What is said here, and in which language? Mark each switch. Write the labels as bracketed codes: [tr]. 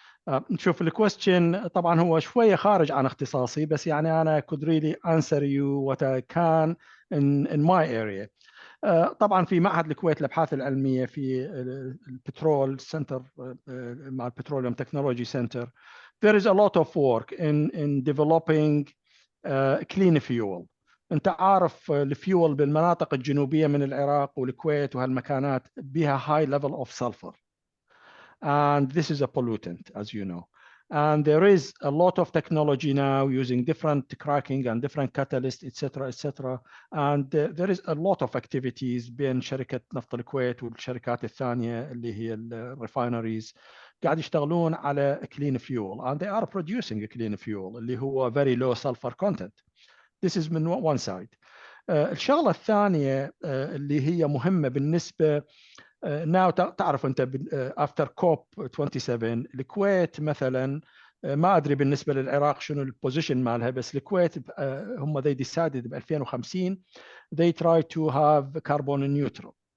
[ar] نشوف الكويستشن طبعا هو شوية خارج عن اختصاصي، بس يعني أنا [en] could really answer you what I can in my area. [ar] طبعا في معهد الكويت للأبحاث العلمية في البترول سنتر مع البتروليوم تكنولوجي سنتر [en] there is a lot of work in developing clean fuel. [ar] انت عارف الفيول بالمناطق الجنوبية من العراق والكويت وهالمكانات بها [en] high level of sulfur, and this is a pollutant, as you know. And there is a lot of technology now using different cracking and different catalysts, etc., etc. And there is a lot of activities [ar] بين شركة نفط الكويت والشركات الثانية اللي هي الريفاينريز قاعد يشتغلون على [en] clean fuel, and they are producing a clean fuel [ar] اللي هو [en] very low sulfur content. This is من one side. [ar] الشغلة الثانية اللي هي مهمة بالنسبة now تعرف أنت after COP 27 الكويت مثلا ما أدري بالنسبة للعراق شنو البوزيشن مالها، بس الكويت هم [en] they decided [ar] ب 2050 [en] they try to have carbon neutral.